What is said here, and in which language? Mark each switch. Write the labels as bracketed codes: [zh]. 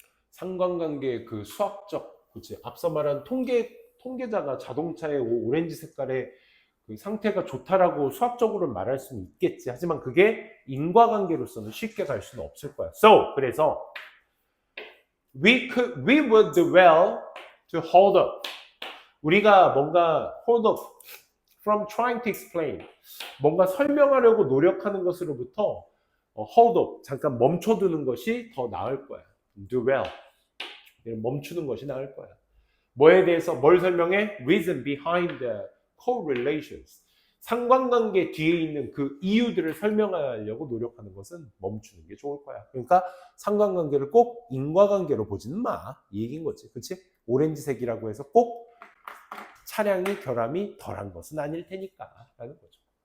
[ko] 상관관계의 그 수학적, 그치? 앞서 말한 통계자가 자동차의 오렌지 색깔의 그 상태가 좋다라고 수학적으로 말할 수는 있겠지. 하지만 그게 인과관계로서는 쉽게 갈 수는 없을 거야. [en] So, 그래서 we would do well to hold up. 우리가 뭔가 hold up from trying to explain. [ko] 뭔가 설명하려고 노력하는 것으로부터 hold up, 잠깐 멈춰두는 것이 더 나을 거야. do well. 멈추는 것이 나을 거야. 뭐에 대해서 뭘 설명해? [en] Reason behind the correlations. [ko] 상관관계 뒤에 있는 그 이유들을 설명하려고 노력하는 것은 멈추는 게 좋을 거야. 그러니까 상관관계를 꼭 인과관계로 보지는 마. 이 얘기인 거지. 그치? 오렌지색이라고 해서 꼭 차량이 결함이 덜한 것은 아닐 테니까 라는 거죠.